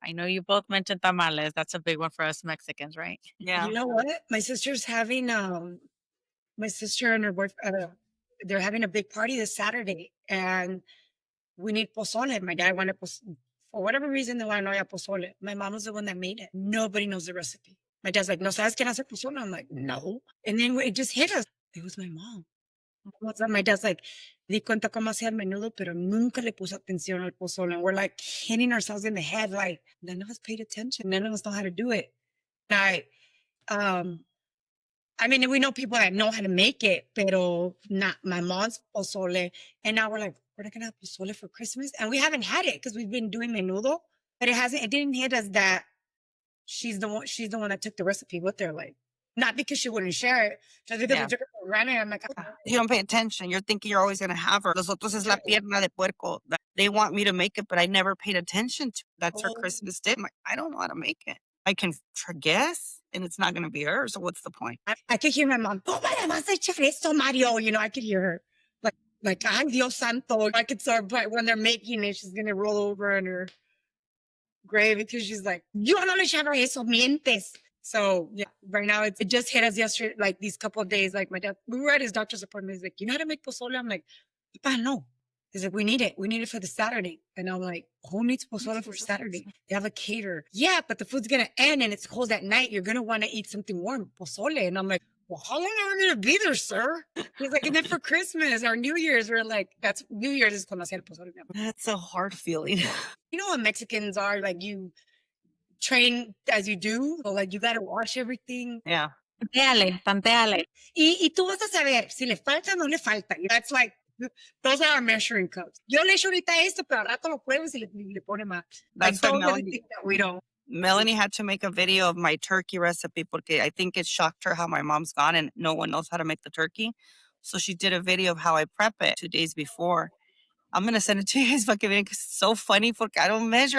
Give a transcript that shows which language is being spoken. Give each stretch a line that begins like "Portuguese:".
English: I know you both mentioned tamales. That's a big one for us Mexicans, right? Yeah. You know what? My sister's having, my sister and her boyfriend, they're having a big party this Saturday and we need pozole. My dad wanted pozole. For whatever reason, they want to know pozole. My mom was the one that made it. Nobody knows the recipe. My dad's like,
Spanish: no sabes quién hace pozole?
English: I'm like, no. And then it just hit us. It was my mom. My dad's like,
Spanish: di cuenta cómo hacía el menudo, pero nunca le puso atención al pozole.
English: And we're like hitting ourselves in the head, like, none of us paid attention. None of us know how to do it. I mean, we know people that know how to make it, pero not my mom's pozole. And now we're like, we're not going to have pozole for Christmas. And we haven't had it because we've been doing menudo, but it didn't hit us that she's the one that took the recipe with her. Like, not because she wouldn't share it. Just because we took it for granted. I'm like, oh. You don't pay attention. You're thinking you're always going to have her.
Spanish: Los otros es la pierna de puerco.
English: They want me to make it, but I never paid attention to. That's her Christmas dinner. I don't know how to make it. I can guess, and it's not going to be her. So what's the point? I could hear my mom,
Spanish: ¿cómo le vas a echar esto,
English: Mario? I could hear her. Like,
Spanish: ay, Dios santo.
English: I could start, but when they're making it, she's going to roll over in her grave because she's like,
Spanish: yo no le echaba eso, mientes.
English: So yeah, right now it just hit us yesterday, like these couple of days. Like my dad, we were at his doctor's appointment. He's like, you know how to make pozole? I'm like, no. He's like, we need it. We need it for the Saturday. And I'm like, who needs pozole for Saturday? They have a caterer. Yeah, but the food's going to end and it's cold at night. You're going to want to eat something warm, pozole. And I'm like, well, how long are we going to be there, sir? He's like, and then for Christmas or New Year's, we're like, New Year's is
Spanish: cuando hacía el pozole.
English: That's a hard feeling. You know what Mexicans are? Like, you train as you do. So, like, you got to wash everything. Yeah.
Spanish: Tanteale. Y tú vas a saber si le falta o no le falta.
English: That's like, those are our measuring cups.
Spanish: Yo le echo ahorita esto, pero al rato lo pruebas y le pone más.
English: That's like, why Melanie, that we don't. Melanie had to make a video of my turkey recipe porque I think it shocked her how my mom's gone and no one knows how to make the turkey. So she did a video of how I prep it 2 days before. I'm going to send it to you guys because it's so funny porque I don't measure.